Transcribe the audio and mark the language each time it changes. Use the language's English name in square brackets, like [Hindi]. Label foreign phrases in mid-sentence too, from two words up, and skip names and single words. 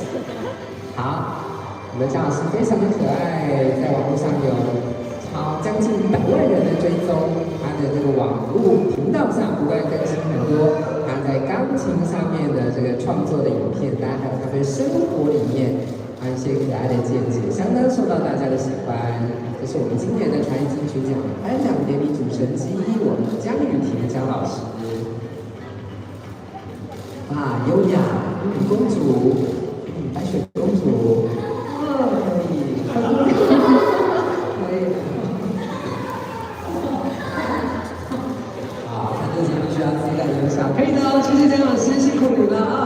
[Chinese] 好，我們江老師非常的可愛，在網絡上有將近100萬人的追蹤，他的這個網絡頻道上不斷更新很多他在鋼琴上面的創作的影片，大家還有他們生活裡面還有一些可愛的見解，相當受到大家的喜歡。這是我們今年的傳藝金曲獎頒獎典禮主持人之一，我們江雨婷江老師。啊，優雅，公主，白雪公主，可以，可以。好，他这节目需要自带音响，可以的哦，謝謝江老師，辛苦你了啊！